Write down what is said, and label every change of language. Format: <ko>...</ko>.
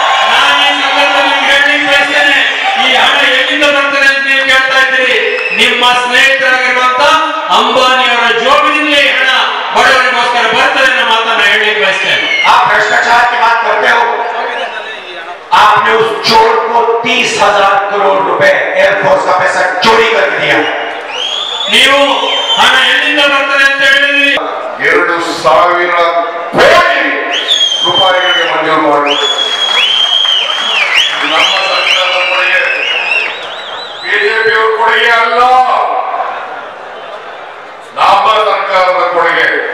<kn>ನಾನು ಈ ಸಂದರ್ಭದಲ್ಲಿ ಹೇಳಲಿಕ್ಕೆ ಬಯಸ್ತೇನೆ, ಈ ಹಣ ಎಲ್ಲಿಂದ ಬರ್ತದೆ ಅಂತ ನೀವು ಕೇಳ್ತಾ ಇದ್ದೀರಿ. ನಿಮ್ಮ ಸ್ನೇಹಿತರಾಗಿರುವಂತ ಅಂಬಾನಿ ಅವರ ಜೋಬಿನಿಂದಲೇ ಹಣ ಬಡವರಿಗೋಸ್ಕರ ಬರ್ತದೆ ಅನ್ನೋ ಮಾತನ್ನ ಹೇಳಲಿಕ್ಕೆ ಬಯಸ್ತೇನೆ.</kn> <hi>आप भ्रष्टाचार की बात करते हो, आपने उस चोर को 30,000 करोड़ रुपए एयरफोर्स का पैसा चोरी कर दिया.</hi> <kn>ನೀವು ಹಣ ಎಲ್ಲಿಂದ ಬರ್ತದೆ ಅಂತ ಹೇಳಿದ್ರಿ. 2,000 ಕೋಟಿ ರೂಪಾಯಿಗಳಿಗೆ ಮಂಜೂರು ಮಾಡಿ ನಮ್ಮ ಸರ್ಕಾರದ ಕೊಡುಗೆ, ಬಿಜೆಪಿಯವರ ಕೊಡುಗೆ ಅಲ್ಲ, ನಮ್ಮ ಸರ್ಕಾರದ ಕೊಡುಗೆ.</kn>